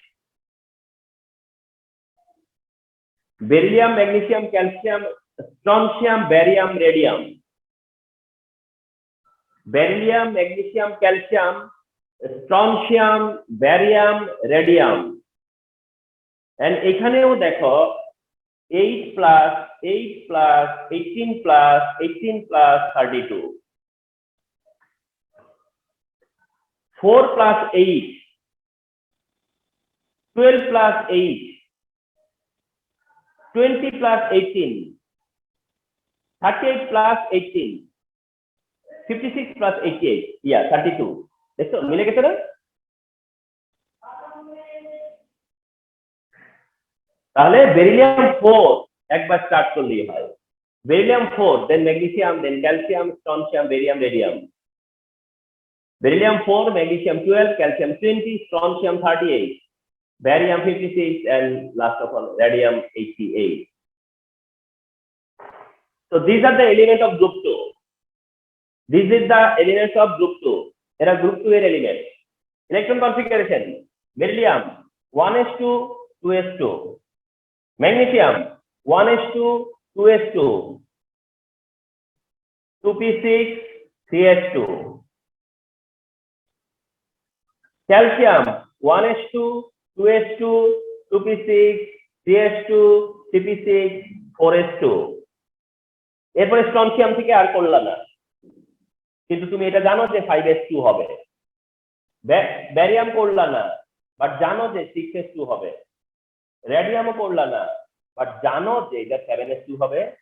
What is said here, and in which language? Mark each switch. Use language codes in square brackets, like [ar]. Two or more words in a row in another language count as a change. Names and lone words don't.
[en] beryllium, magnesium, calcium, strontium, barium, radium, beryllium, magnesium, calcium, strontium, barium, radium, and [bn] এখানেও দেখো [en] 8 plus 8 plus 18 plus 18 plus 32, 4 plus 8, 12 plus 8, 20 plus 18, 38 plus 18, 56 plus 88, yeah 32. [bn] দেখো মিলে গেছে না? তাহলে বেরিলিয়াম 4 একবার স্টার্ট করলেই হয়। বেরিলিয়াম 4, দেন ম্যাগনেসিয়াম, দেন ক্যালসিয়াম, স্ট্রনশিয়াম, বেরিয়াম, রেডিয়াম। বেরিলিয়াম 4, ম্যাগনেসিয়াম 12, [en] calcium 20, strontium 38, barium 56, and last of all radium 88. So these are the elements of group 2. This is the elements of group 2. [bn] Era group 2 এর element. [en] Electron configuration: beryllium 1s2 2s2, magnesium 1s2 2s2, 2p6 3s2, calcium 1s2 2s2, 2p6 3s2, cp6 4s2. [bn] এরপরে স্ট্রনশিয়াম থেকে আর করলা না, কিন্তু তুমি এটা জানো যে 5s2 হবে। ব্যারিয়াম করলা না, বাট জানো যে 6s2 হবে। রেডিয়ামও করলা না, বাট জানো যে এটা 7s2 হবে।